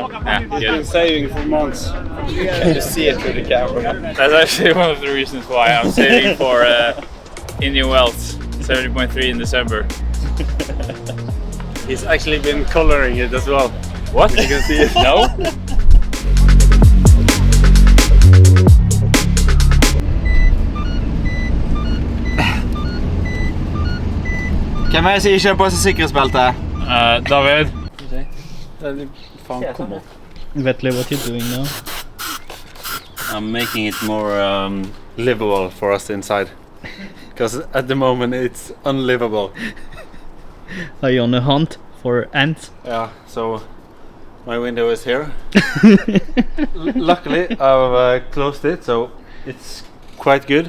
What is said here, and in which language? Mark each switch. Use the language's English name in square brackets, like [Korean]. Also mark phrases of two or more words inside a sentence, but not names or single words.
[English] Yeah, good. Saving for months. You see it through the camera. That's actually one of the reasons why I'm saving for Indian Wells 70.3 in December. He's actually been coloring it as well. What? You can see it. No? [Norwegian] Hvem er det som ikke har på seg sikkerhetsbelte? David? Vetle, [English] what you doing now? I'm making it more livable for us inside. Because at the moment it's unlivable. Are you on a hunt for ants? Yeah, so my window is here. Luckily I've closed it, so it's quite good.